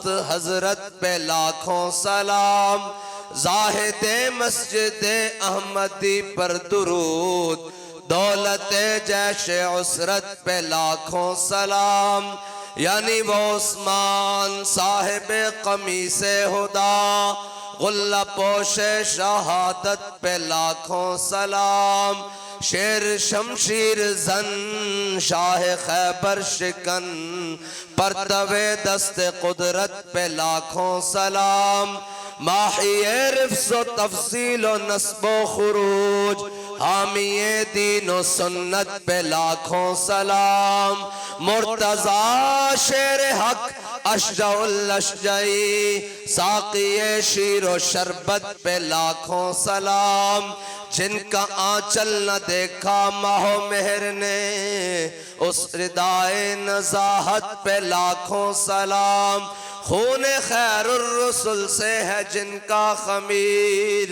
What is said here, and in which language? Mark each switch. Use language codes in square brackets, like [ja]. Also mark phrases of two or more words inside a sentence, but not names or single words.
[ur] حضرت پہ لاکھوں سلام، زاہد مسجد احمدی پر درود، دولت جیش عسرت پہ لاکھوں سلام، یعنی وہ عثمان صاحب قمیص ہدا، غلہ پوش شہادت پہ لاکھوں سلام، شیر شمشیر زن شاہ خیبر شکن، پرتو دست قدرت پہ لاکھوں سلام، ماحی رفض و تفصیل و نصب و خروج، حامی دین و سنت پہ لاکھوں سلام، مرتضی شیر حق [ar] اشجع الاشجعی، [ur] ساقی شیر و شربت پہ لاکھوں سلام، جن کا آنچل نہ دیکھا ماہ و مہر نے، اس ردائے نزاہت پہ لاکھوں سلام، خون خیر الرسل سے ہے جن کا خمیر،